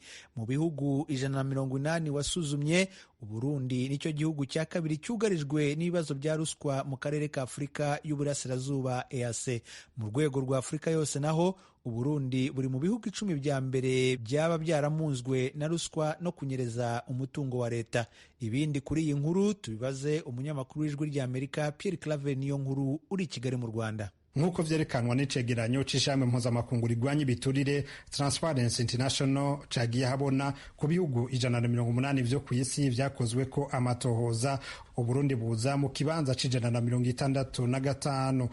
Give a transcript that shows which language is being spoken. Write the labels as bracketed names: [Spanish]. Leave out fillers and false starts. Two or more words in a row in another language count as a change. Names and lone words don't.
[Kinyarwanda] Mu bihugu 180 wasuzumye, Uburundi nicyo gihugu cya kabiri cyugarijwe n'ibibazo bya ruswa mu karere ka Afurika y'Uburasirazuba EAC. Mu rwego rwa Afurika yose naho Uburundi buri mu bihugu 10 bya mbere byaba byaramunzwe na ruswa no kunyereza umutungo wa leta. Ibindi kuri iyi nkuru tubibaze umunyamakuru w'ijwi ry'Amerika Pierre Claver Niyonkuru uri i Kigali mu Rwanda. [Rundi] Nk'uko vyerekanwa n'icegeranyo c'ishami mpuzamakungu rigwanya ibiturire Transparency International cagiye habona ku bihugu 180 vyo ku isi vyakozweko amatohoza, Uburundi buza mu kibanza c'165.